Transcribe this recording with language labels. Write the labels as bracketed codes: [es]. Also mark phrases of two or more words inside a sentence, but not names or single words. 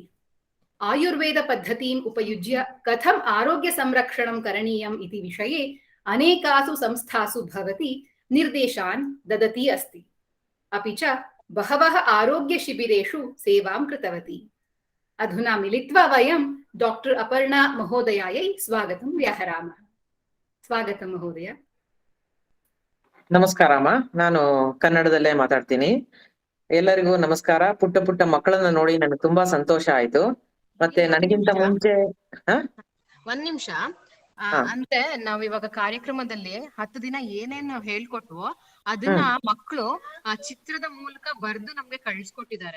[sa] आयुर्वेदपद्धतिम् उपयुज्य कथम् आरोग्यसंरक्षणं करणीयम् इति विषये अनेकासु संस्थासु भवती निर्देशान् ददती अस्ति। अपि च बहवः आरोग्यशिबिरेषु सेवां कृतवती। अधुना मिलित्वा वयं डॉक्टर अपर्णा महोदयायै स्वागतं व्याहरामः। स्वागतं महोदय। [kn] ನಮಸ್ಕಾರ ಅಮ್ಮ, ನಾನು ಕನ್ನಡದಲ್ಲೇ ಮಾತಾಡ್ತೀನಿ. ಎಲ್ಲರಿಗೂ ನಮಸ್ಕಾರ. ಪುಟ್ಟ ಪುಟ್ಟ ಮಕ್ಕಳನ್ನ ನೋಡಿ ನನಗೆ ತುಂಬಾ ಸಂತೋಷ ಆಯ್ತು. ಮತ್ತೆ ನನಗಿಂತ ಮುಂಚೆ ಒಂದ್ ನಿಮಿಷ ಅಂದ್ರೆ ನಾವ್ ಇವಾಗ ಕಾರ್ಯಕ್ರಮದಲ್ಲಿ 10 ದಿನ ಏನೇನ್ ನಾವ್ ಹೇಳ್ಕೊಟ್ವೋ ಅದನ್ನ ಮಕ್ಕಳು ಆ ಚಿತ್ರದ ಮೂಲಕ ಬರ್ದು ನಮ್ಗೆ ಕಳಿಸ್ಕೊಟ್ಟಿದ್ದಾರೆ.